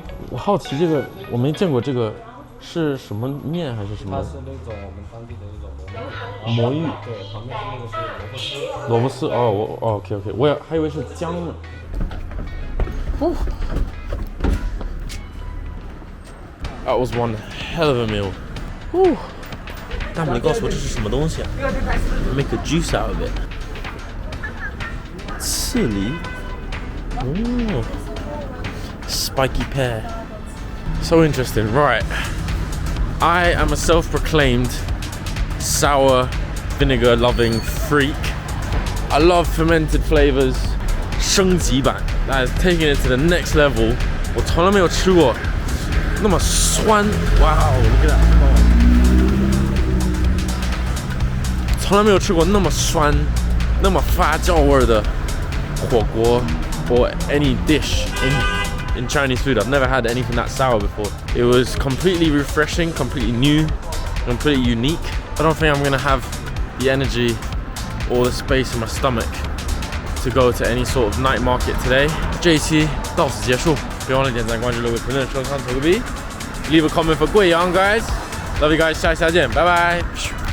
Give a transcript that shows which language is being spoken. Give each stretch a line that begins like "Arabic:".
Chinese: 我好奇这个，我没见过这个是什么面还是什么？它是那种我们当地的那种魔芋。对，旁边是那个是萝卜丝。哦，我OK，我还以为是姜呢。哦。
English: That was one hell of a meal.
Chinese: 哦。大美，你告诉我这是什么东西啊 ？
English: Make a juice out of it.
Chinese: 刺梨。哦。
English: Spiky pear. So interesting. Right. I am a self-proclaimed sour vinegar loving freak. I love fermented flavors.
Chinese: 升级版
English: that is taking it to the next level.
Chinese: 我从来没有吃过那么酸。
English: Wow, look at that.
Chinese: 从来没有吃过那么酸、那么发酵味的火锅
English: or any dish in Chinese food. I've never had anything that sour before. It was completely refreshing, completely new, completely unique. I don't think I'm gonna have the energy or the space in my stomach to go to any sort of night market today.
Chinese: 这一期到此结束，别忘了点赞、关注、留言、评论、收藏、投个币 ，
English: leave a comment for 贵阳 guys. Love you guys，
Chinese: 下期再见，拜拜。